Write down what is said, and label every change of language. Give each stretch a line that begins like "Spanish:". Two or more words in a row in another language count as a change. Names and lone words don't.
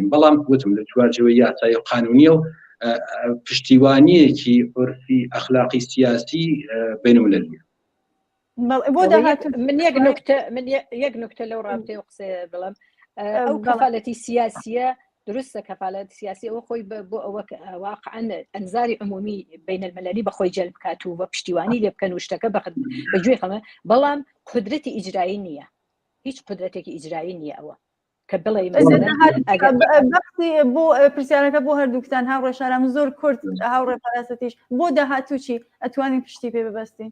Central Kurdish: بەڵام وتم لە چوارچێوەی یاسای قانونیە و پشتیوانیەکی عورفی ئەخلاقی سیاسی بینالمللیە. من یەک نوکتە لەو ڕابطەیە قسە بڵم ئەو کەفالەتی سیاسیە درستە کەفالەت سیاسی ئەوە خۆی بۆ ئەوە واقعاً ئەنزاری عمومی بین المللی بەخۆی جەلب بکات و بە پشتیوانی لێ بکەن و شتەکە بەگوێ خەمە بەڵام قدرەتی ئیجرایی نییە، هیچ قدرەتێکی ئیجرایی نییە ئەوە کە بڵێ بەختی بۆ پرسیارەکە بۆ هەردووکتان هاوڕێشارام زۆر کورت هاوڕێ پاراستیش بۆ داهاتووچی ئەتوانین پشتی پێ ببەستین